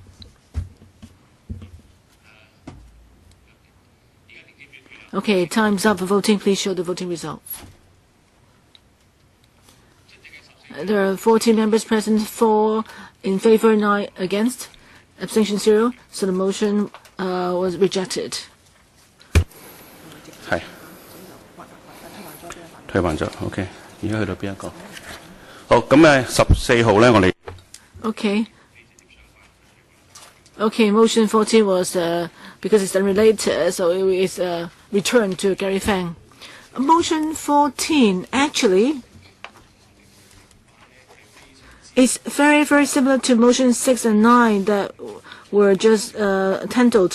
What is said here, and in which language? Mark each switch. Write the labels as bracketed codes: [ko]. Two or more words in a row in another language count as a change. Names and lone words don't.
[en] Okay, time's up for voting. Please show the voting results. There are 14 members present, 4 in favor, 9 against, abstention 0. So the motion was rejected. [yue] 係退還咗 ，OK。而家去到邊一個？好，咁14號咧，我哋 [en] Okay. Okay, motion 14 was because it's unrelated, so it is returned to Gary Fang. Motion 14 actually is very, very similar to motion 6 and 9 that were just handled.